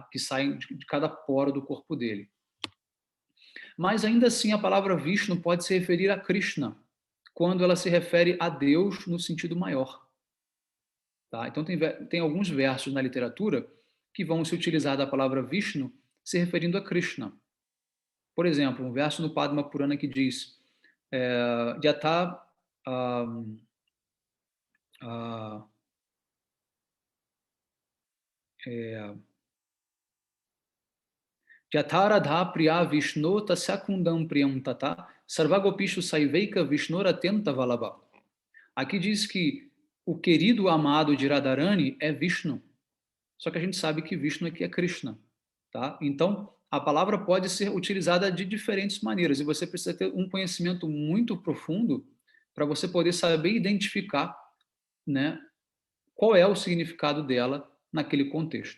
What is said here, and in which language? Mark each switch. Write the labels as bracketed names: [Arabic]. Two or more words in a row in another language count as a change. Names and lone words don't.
[Portuguese] Que saem de cada poro do corpo dele. Mas ainda assim, a palavra Vishnu pode se referir a Krishna, quando ela se refere a Deus no sentido maior. Tá? Então, tem alguns versos na literatura que vão se utilizar da palavra Vishnu se referindo a Krishna. Por exemplo, um verso no Padma Purana que diz [Sanskrit] Yatha Yatharadha priya Vishnu tasyakundam priyam tata sarvagopishu saiveika Vishnoratyanta valabha. [Portuguese] Aqui diz que o querido amado de Radharani é Vishnu. Só que a gente sabe que Vishnu aqui é Krishna. Tá? Então, a palavra pode ser utilizada de diferentes maneiras e você precisa ter um conhecimento muito profundo para você poder saber identificar, né, qual é o significado dela naquele contexto.